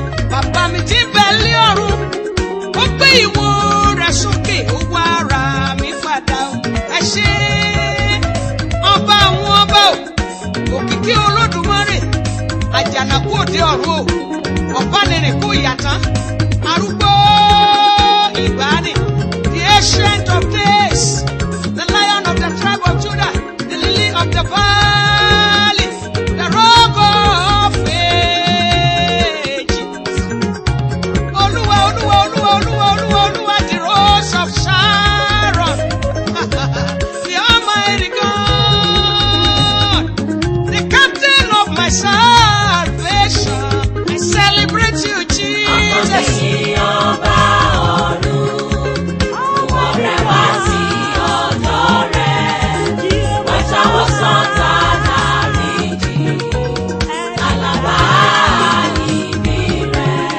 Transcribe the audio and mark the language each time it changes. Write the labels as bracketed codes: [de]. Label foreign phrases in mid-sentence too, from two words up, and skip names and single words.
[yo] Bàbá mi tí ń bẹ lé ọ̀run, ó gbé ìwo rẹ̀ sókè, ó wá ra mi padà. Ẹ ṣé, ọba àwọn ọba o, òkìkí Olódùmarè, àjànàkú òde ọ̀run o, ọ̀bánirìn kú ìyàtán, arúgbó ìgbàanì, [en] the ancient of days, the lion of the tribe of Judah, the lily of the valley, the rock of ages. [yo] Olúwa, Olúwa, Olúwa, Olúwa, Olúwa, Olúwa, [en] the rose of Sharon. The Almighty God, the captain of my salvation. I celebrate you, [yo] Ọkàn mi Jesus. yìn ọba ọ̀run, mú ọrẹ wá sí ọ̀dọ̀ rẹ̀. Wá tawọ́ sọ́dọ̀ dáríjì, tàlàbà yìí mi rẹ̀.